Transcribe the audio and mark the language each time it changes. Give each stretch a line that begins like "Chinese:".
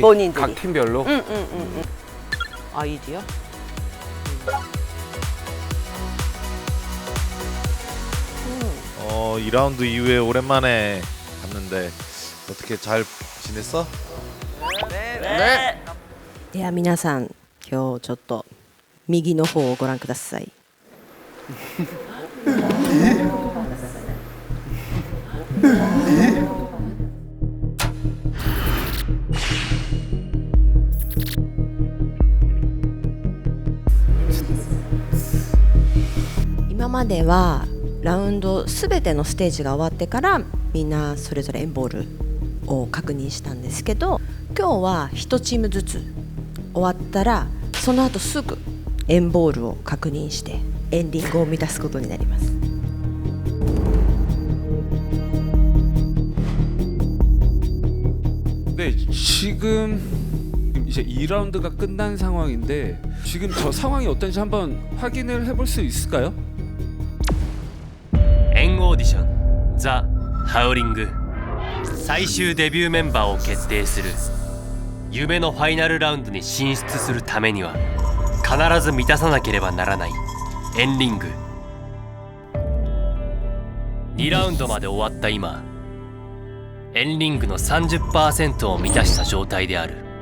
Korean: 본인들이. 각 팀별로. 아이디어? 어 2라운드 이후에 오랜만에 봤는데 어떻게 잘 지냈어?
Japanese: では皆さん今日ちょっと右の方をご覧ください。今まではラウンドすべてのステージが終わってからみんなそれぞれエンボールを確認したんですけど、今日は1チームずつ終わったらその後すぐエンボールを確認してエンディングを満たすことになります。
Korean: 네, 지금 이제 2라운드가 끝난 상황인데 지금 저 상황이 어떤지 한번 확인을 해볼 수 있을까요?
Japanese: エンオーディションザ・ハウリング最終デビューメンバーを決定する夢のファイナルラウンドに進出するためには必ず満たさなければならないエンリング2ラウンドまで終わった今エンリングの 30% を満たした状態である